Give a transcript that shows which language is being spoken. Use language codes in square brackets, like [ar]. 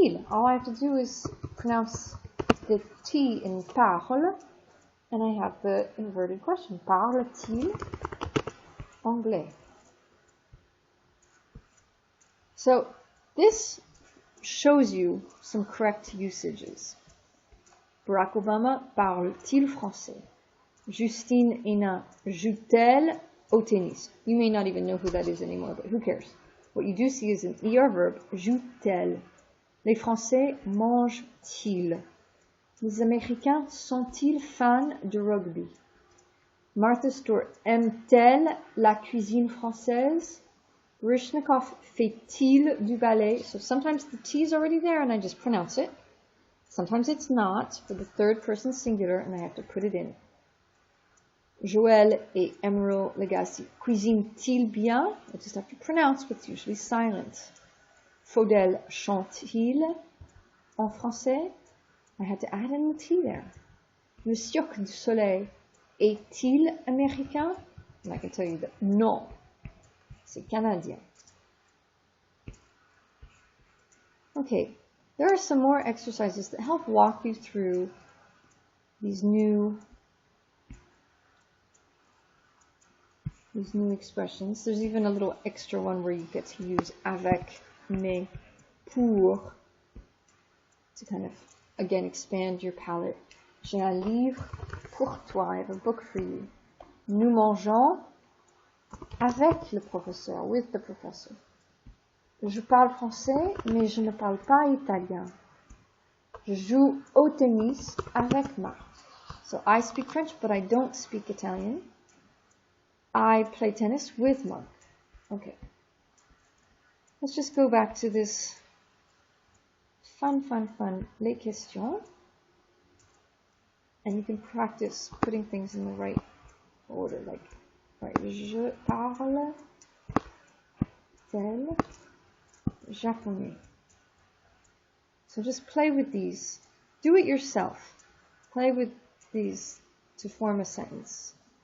[en] All I have to do is pronounce the T in parle, and I have the inverted question. [fr] Parle-t-il anglais. [en] So this shows you some correct usages. [fr] Barack Obama parle-t-il français? Justine Hénin joue-t-elle au tennis? [en] You may not even know who that is anymore, but who cares? What you do see is an ER verb, [fr] joue-t-elle. Les Français mangent-ils? Les Américains sont-ils fans de rugby? Martha Stewart aime-t-elle la cuisine française? Baryshnikov fait-il du ballet? [en] So sometimes the T is already there and I just pronounce it. Sometimes it's not for the third person singular and I have to put it in. [fr] Joël et Emerald Legacy cuisinent-ils bien? [en] I just have to pronounce what's usually silent. [fr] Faudel chante-t-il en français? [en] I had to add in the T there. [fr] Le Cirque du Soleil est-il américain? [en] And I can tell you that [fr] non, c'est canadien. [en] Okay, there are some more exercises that help walk you through these new expressions. There's even a little extra one where you get to use avec, mais, pour to kind of, again, expand your palette. [fr] J'ai un livre pour toi. [en] I have a book for you. [fr] Nous mangeons avec le professeur, [en] with the professor. [fr] Je parle français, mais je ne parle pas italien. Je joue au tennis avec Marc. [en] So I speak French, but I don't speak Italian. I play tennis with Mark. Okay. Let's just go back to this fun. [fr] Les questions. [en] And you can practice putting things in the right order. Like, right, [fr] je parle tel japonais. [en] So just play with these. Do it yourself. Play with these to form a sentence.